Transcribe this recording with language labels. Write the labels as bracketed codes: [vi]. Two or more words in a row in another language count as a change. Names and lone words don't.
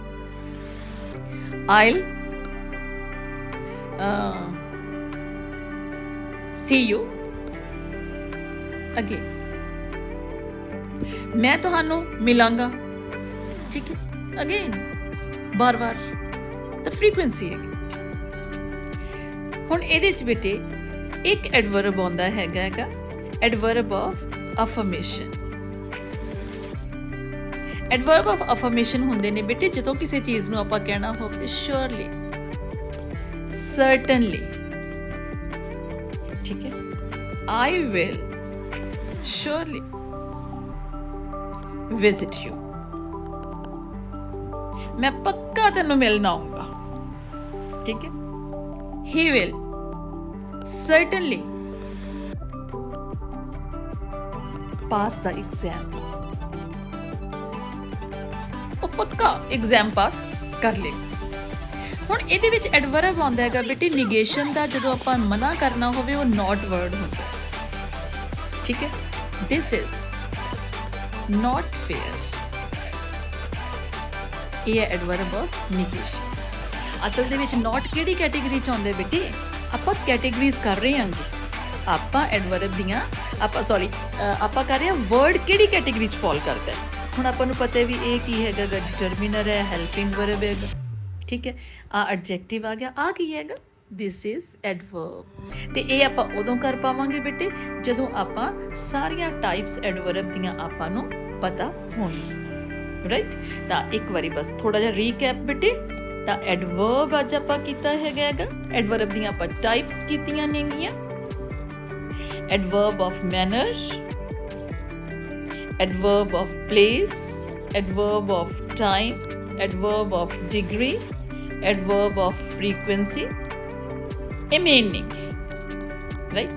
[en] I'll see you again. [pa] मैं ਤੁਹਾਨੂੰ ਮਿਲਾਂਗਾ, ਠੀਕ ਹੈ, ਅਗੇਨ ਬਾਰ-ਬਾਰ, ਤਾਂ ਫ੍ਰੀਕੁਐਂਸੀ ਹੈ। ਹੁਣ ਇਹਦੇ 'ਚ ਬੇਟੇ ਇੱਕ ਐਡਵਰਬ ਆਉਂਦਾ ਹੈਗਾ [en] adverb of affirmation. adverb of affirmation [pa] ਹੁੰਦੇ ਨੇ ਬੇਟੇ ਜਦੋਂ ਕਿਸੇ ਚੀਜ਼ ਨੂੰ ਆਪਾਂ ਕਹਿਣਾ ਹੋਵੇ [en] surely, certainly, [pa] ਠੀਕ ਹੈ। [en] I will surely visit you. [hi] मैं पक्का तेनू मिलना आऊंगा, ठीक है। [en] He will certainly pass the exam. [pa] ਉਹ ਪੱਕਾ ਐਗਜ਼ਾਮ ਪਾਸ ਕਰ ਲੇ। ਹੁਣ ਇਹਦੇ ਵਿੱਚ ਐਡਵਰਬ ਆਉਂਦਾ ਹੈਗਾ ਬੇਟੇ ਨਿਗੇਸ਼ਨ ਦਾ, ਜਦੋਂ ਆਪਾਂ ਮਨਾ ਕਰਨਾ ਹੋਵੇ ਉਹ [en] not word [pa] ਹੁੰਦਾ, ਠੀਕ ਹੈ। [en] This is not fair. [pa] ਇਹ ਹੈ [en] adverb of negation. [pa] ਅਸਲ ਦੇ ਵਿੱਚ not ਕਿਹੜੀ ਕੈਟੇਗਰੀ ਚ ਆਉਂਦੇ ਬੇਟੇ, ਆਪਾਂ ਕੈਟੇਗਰੀਜ਼ ਕਰ ਰਹੇ ਹਾਂਗੇ, ਆਪਾਂ adverb ਦੀਆਂ ਆਪਾਂ ਕਰ ਰਹੇ ਹਾਂ word ਕਿਹੜੀ ਕੈਟੇਗਰੀ ਚ ਫਾਲ ਕਰਦਾ ਹੈ। ਹੁਣ ਆਪਾਂ ਨੂੰ ਪਤਾ ਹੈ ਵੀ ਇਹ ਕੀ ਹੈਗਾ, ਡਿਟਰਮੀਨਰ ਹੈ, [en] helping verb [pa] ਹੈਗਾ, ਠੀਕ ਹੈ। ਆ ਐਡਜੈਕਟਿਵ ਆ ਗਿਆ, ਆ ਕੀ ਹੈਗਾ, [en] this is adverb। [pa] ਤੇ ਇਹ ਆਪਾਂ ਉਦੋਂ ਕਰ ਪਾਵਾਂਗੇ ਬੇਟੇ ਜਦੋਂ ਆਪਾਂ ਸਾਰੀਆਂ [en] types adverb [pa] ਦੀਆਂ ਆਪਾਂ ਨੂੰ ਪਤਾ ਹੋਣ, ਰਾਈਟ। ਤਾਂ ਇੱਕ ਵਾਰੀ ਬਸ ਥੋੜਾ ਜਿਹਾ ਰੀਕੈਪ ਬੇਟੇ। ਤਾਂ ਐਡਵਰਬ ਅੱਜ ਆਪਾਂ ਕੀਤਾ ਹੈਗਾ ਐਡਵਰਬ ਦੀਆਂ ਆਪਾਂ ਟਾਈਪਸ ਕੀਤੀਆਂ ਨੇਗੀਆਂ, [en] adverb of manner, adverb of place, adverb of time, adverb of degree, adverb of frequency, [pa] ਇਹ ਮੇਨ ਨਹੀਂ, ਰਾਈਟ।